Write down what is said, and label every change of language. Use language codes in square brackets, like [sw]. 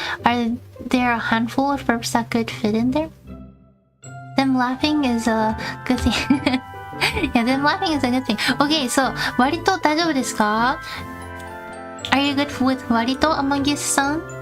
[en] Are there a handful of verbs that could fit in there? Them laughing is a good thing. Yeah, them laughing is a good thing. Okay, so [ja] 割と大丈夫ですか？ [en] Are you good with 割と among you some?